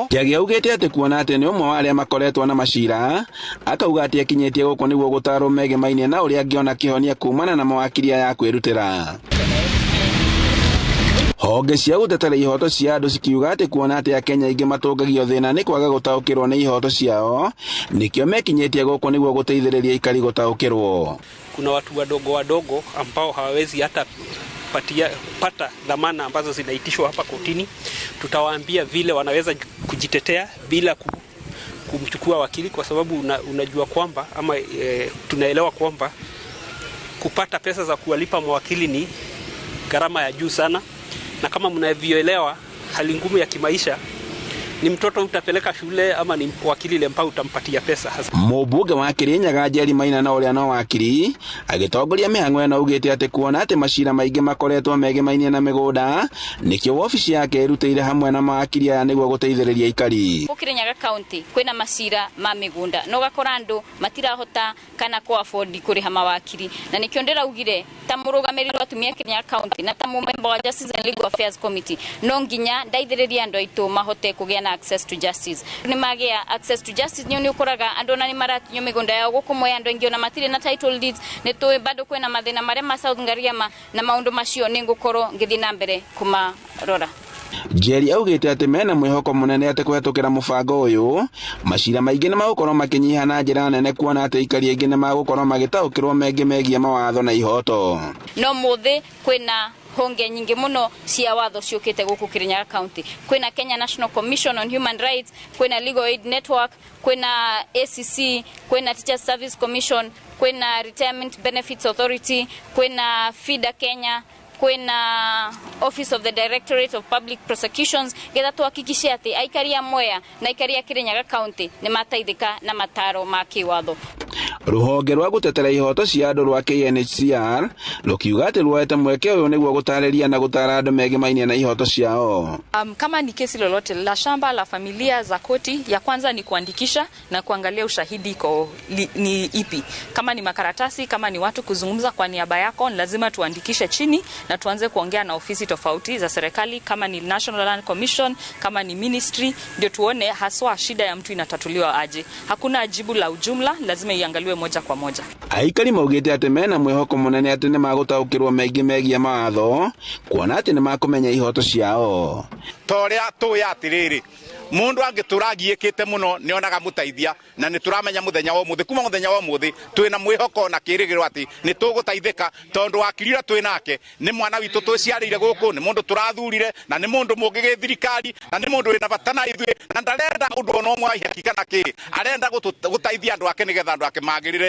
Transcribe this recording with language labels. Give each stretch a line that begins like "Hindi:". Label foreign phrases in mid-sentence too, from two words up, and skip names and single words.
Kikuyu: Njagi augite ati kuona ati ni umwe wa aria makoretwo na mashira akauga ati akinyitie guko niguo gutaro mege mainie na uria angiona kihonia kumana na mawakiri ya kwirutira. Honge cia gutetera ihoto cia andu cikiuga ati kuona ati Akenya ingi matungagio thina ni kwaga gutaukirwo ni ihoto ciao nikio mekinyitie guko niguo guteithiriria ikari gutaukirwo.
Swahili: Kuna watu wadogo ambao hawawezi hata pata dhamana ambazo zinaitishwa hapa kotini. Tutawaambia vile wanaweza kujitetea bila kumchukua wakili kwa sababu unajua kwamba ama tunaelewa kwamba kupata pesa za kuwalipa mawakili ni gharama ya juu sana, na kama mnavyoelewa hali ngumu ya kimaisha, ni mtoto utapeleka shule ama ni wakili lempa utampatia pesa hasa.
Kikuyu: Mubunge wa Kirinyaga Jerry Maina na uria no wakili agitongoria mihango na ugite ati kuona ati mashira maingi makoretwo megemainie na migunda nikio ofisi yake irutire hamwe na mawakili aya niguo guteithiriria ikari. Kirinyaga county kwina mashira ma migunda no gakora andu matirahota kana ku afford kuriha mawakili na nikio ndiraugire ta murugamiriro atumia Kirinyaga county na ta member wa Justice and Legal Affairs Committee no nginya ndaithiriria andu aitu mahote kugia
English: access to justice.
Kikuyu: Ni magia
English: access to justice
Kikuyu: ni ukoraga andu na ni maratinyo migunda yao gukumwe andu ingi na matire na
English: title deeds
Kikuyu: ni tu bado kwena mathina maria ma South Ngariama na maundu macio ni ngukoro ngithi na mbere kumarora. Jerry augite ati mena mwihoko munene ati kuhetukira mubango uyu mashira maingi na magukorwo makinyiha na njira nene kuona ati ikari ingi na magukorwo magitaukirwo mengi megie mawatho na ihoto. No muthi kwena honge nyingi muno cia watho ciukite guku Kirinyaga County. Kwina Kenya National Commission on Human Rights, kwina Legal Aid Network, kwina ACC, kwina Teachers Service Commission, kwina Retirement Benefits Authority, kwina FIDA Kenya, kwina Office of the Directorate of Public Prosecutions. Getha tuhakikishe ati aikari a Mwea na aikari a Kirinyaga County ni mataithika na mataro ma kiwatho. Ruhonge rwa gutetera ihoto cia andu rwa KNHCR rukiuga ati rwoete mweke uyu niguo gutariria na gutara andu megimainie na ihoto ciao.
Swahili: Kama ni kesi lolote la shamba la familia za koti, ya kwanza ni kuandikisha na kuangalia ushahidi ni ipi. Kama ni makaratasi, kama ni watu kuzungumza kwa niaba yako, lazima tuandikishe chini na tuanze kuongea na ofisi tofauti za serikali, kama ni National Land Commission, kama ni ministry, ndio tuone haswa shida ya mtu inatatuliwa aje. Hakuna jibu la ujumla, lazima iangaliwe moja kwa moja.
Kikuyu: Aikari maugite ati mena mwihoko munene ati ni magutaukirwo megia mawatho kuona ati ni makumenya ihoto ciao. Toria tuya atiriri mundu angituragiikite muno ni onaga mutaithia na ni turamenya muthenya wa muthi kuma muthenya wa muthi twina mwihoko na kirigiro ati ni tugutaithika tondu wakirira twinake ni mwana witu twiciarire guku ni mundu turathurire na ni mundu mungige thirikari na ni mundu wina batana ithwe na ndarenda undu ono mwa hakika na ki arenda gutaithia andu ake nigetha andu ake magirire.